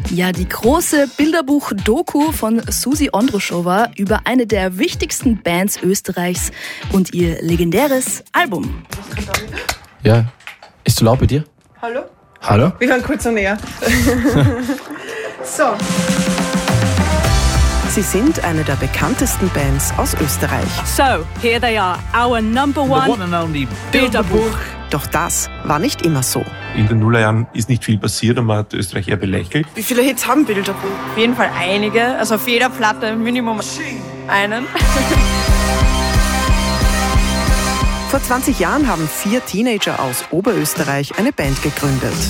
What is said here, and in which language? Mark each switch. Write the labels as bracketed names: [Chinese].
[German] Ja, die große Bilderbuch-Doku von Susi Ondruschowa über eine der wichtigsten Bands Österreichs und ihr legendäres Album. Ja, ist zu laut bei dir? Hallo? Hallo? Wir hören kurz so näher. So. Sie sind eine der bekanntesten Bands aus Österreich. [English] So, here they are, our number one, the one and only Bilderbuch. [German] Doch das war nicht immer so. In den Nullerjahren ist nicht viel passiert und man hat Österreich eher belächelt. Wie viele Hits haben Bilderbuch? Auf jeden Fall einige, also auf jeder Platte Minimum einen. Vor 20 Jahren haben 4 Teenager aus Oberösterreich eine Band gegründet.